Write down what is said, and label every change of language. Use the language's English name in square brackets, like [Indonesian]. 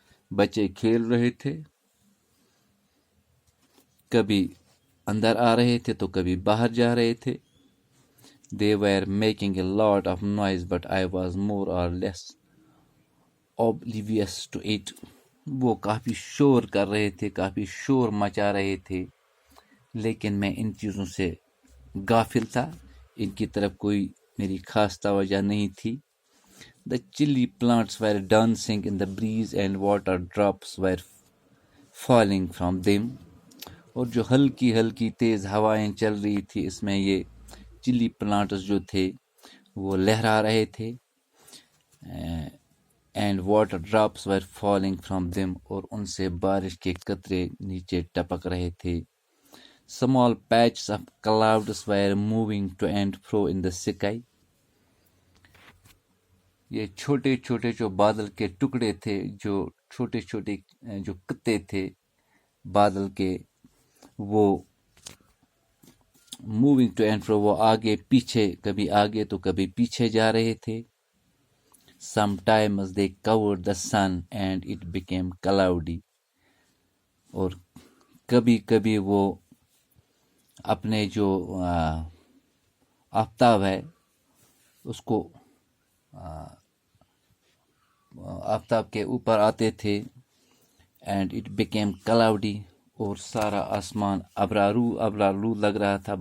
[Urdu] بچے کھیل رہے تھے، کبھی اندر آ رہے تھے تو کبھی باہر جا رہے تھے. [English] They were making a lot of noise but I was more or less oblivious to it. [Urdu] وہ کافی شور کر رہے تھے، کافی شور مچا رہے تھے، لیکن میں ان چیزوں سے غافل تھا، ان کی طرف کوئی میری خاص توجہ نہیں تھی. [English] The chilly plants were dancing in the breeze and water drops were falling from them. [Urdu] اور جو ہلکی ہلکی تیز ہوائیں چل رہی تھی، اس میں یہ چلی پلانٹس جو تھے وہ لہرا رہے تھے. [English] and water drops were falling from them، [Urdu] اور ان سے بارش کے قطرے نیچے ٹپک رہے تھے. [English] Small patches of clouds were moving to and fro in the sky. [Urdu] یہ چھوٹے چھوٹے جو بادل کے ٹکڑے تھے، جو چھوٹے چھوٹے جو قطعے تھے بادل کے، وہ [English] moving to and fro, [Urdu] وہ آگے پیچھے، کبھی آگے تو کبھی پیچھے جا رہے تھے. [English] Sometimes they covered the sun and it became cloudy. [Urdu] اور کبھی کبھی وہ اپنے جو آفتاب ہے اس کو آفتاب کے اوپر آتے تھے. [English] and it became cloudy, [Urdu] اور سارا آسمان ابرالو لگ رہا تھا.